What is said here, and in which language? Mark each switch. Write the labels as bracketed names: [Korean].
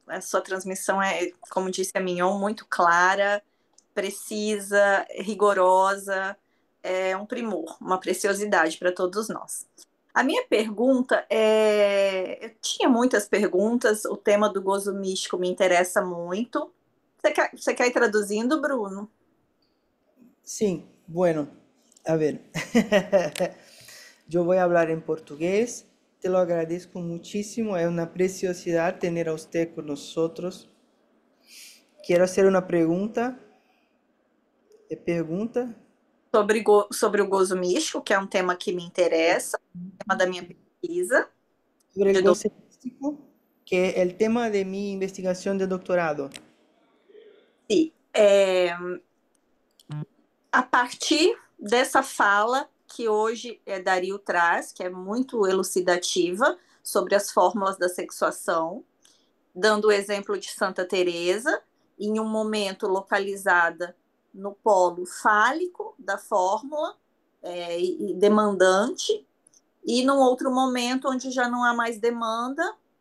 [Portuguese] A sua transmissão é, como disse a Mignon, muito clara, precisa, rigorosa. É um primor, uma preciosidade para todos nós. A minha pergunta é... Eu tinha muitas perguntas, o tema do gozo místico me interessa muito. Você quer ir traduzindo, Bruno? [Spanish] Sí, bueno, a ver, yo voy a hablar en portugués, te lo agradezco muchísimo, es una preciosidad tener a usted con nosotros. Quiero hacer una pregunta. [Portuguese] Pergunta? Sobre o gozo místico, que é um tema que me interessa, tema da minha pesquisa. [Spanish] Sobre el gozo místico, que es el tema de mi investigación de doctorado. [Portuguese] Sim. A partir dessa fala que hoje Dario traz, que é muito elucidativa sobre as fórmulas da sexuação, dando o exemplo de Santa Teresa, em um momento localizada no polo fálico da fórmula e demandante, e num outro momento onde já não há mais demanda,